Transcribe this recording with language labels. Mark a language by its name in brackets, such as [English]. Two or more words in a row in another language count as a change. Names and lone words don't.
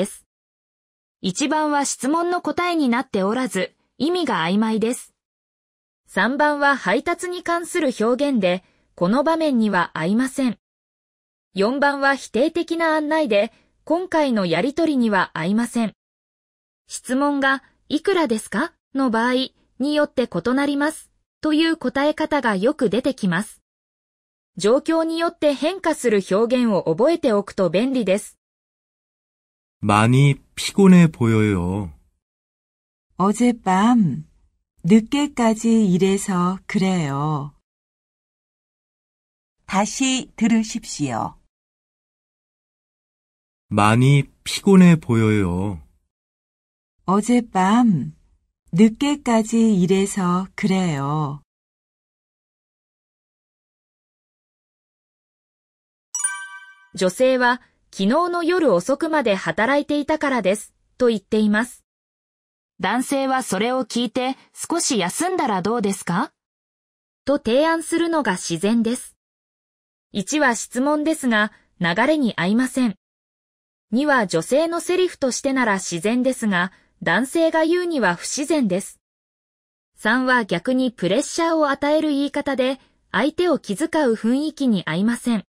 [Japanese] 。1 番は質問の答えになっておらず、意味が曖昧です。3番は配達に関する表現で、この場面には合いません。4番は否定的な案内で、今回のやりとりには合いません。質問がいくらですかの場合によって異なりますという答え方がよく出てきます。状況によって変化する表現を覚えておくと便利です。 [Korean] 많이 피곤해 보여요. 어젯밤 늦게까지 일해서 그래요. 다시 들으십시오. 많이 피곤해 보여요. 어젯밤 늦게까지 일해서 그래요. [Japanese] 女性は昨日の夜遅くまで働いていたからですと言っています。男性はそれを聞いて少し休んだらどうですかと提案するのが自然です。1は質問ですが流れに合いません。2は女性のセリフとしてなら自然ですが男性が言うには不自然です。3は逆にプレッシャーを与える言い方で相手を気遣う雰囲気に合いません。